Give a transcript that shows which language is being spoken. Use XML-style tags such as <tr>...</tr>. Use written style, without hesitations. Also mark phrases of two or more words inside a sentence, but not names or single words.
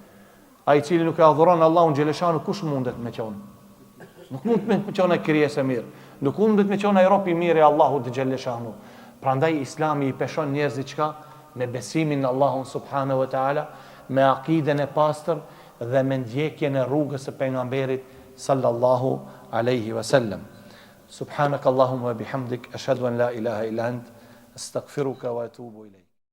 <sq>Ai i cili nuk e adhuron Allahun xheleshanu, kush mundet me qenë? Nuk mund me qenë krijesë mirë. Nuk mundet me qenë ai rob i mirë i Allahut xheleshanu. Prandaj Islami i peshon njerëzit çka? Me besimin në Allahun</sq> <ar>سبحانه وتعالى,</ar> <sq>me akiden e pastër dhe me ndjekjen e rrugës së pejgamberit</sq> <ar>صلى الله عليه وسلم. سبحانك اللهم وبحمدك أشهد أن لا إله إلا أنت أستغفرك وأتوب إليك.</ar>